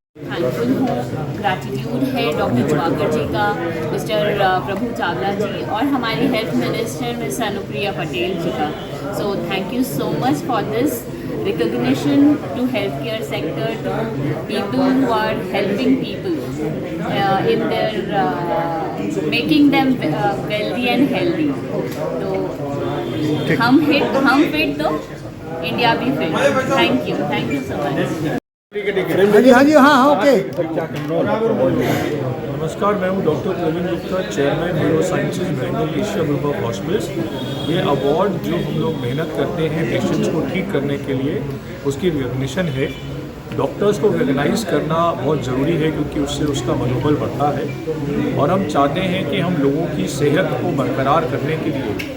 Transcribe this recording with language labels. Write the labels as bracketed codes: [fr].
[hi] Thankful हूँ, gratitude है doctor जुवाकर जी का, मिस्टर प्रभु चावला जी और हमारी health minister miss Anupriya Patel जी का। [en] So thank you so much for this recognition to healthcare sector, to people who are helping people in their making them wealthy and healthy. [hi] So हम fit तो India भी fit. [en] Thank you so much. [hi] नमस्कार, मैं हूं doctor Praveen Gupta, chairman neuro sciences Bangalore Asia group of hospitals. ये award जो हम लोग मेहनत करते हैं पेशेंट्स को ठीक करने के लिए, उसकी रिकग्निशन है। डॉक्टर्स को रिकग्नाइज करना बहुत ज़रूरी है क्योंकि उससे उसका मनोबल बढ़ता है और हम चाहते हैं कि हम लोगों की सेहत को बरकरार करने के लिए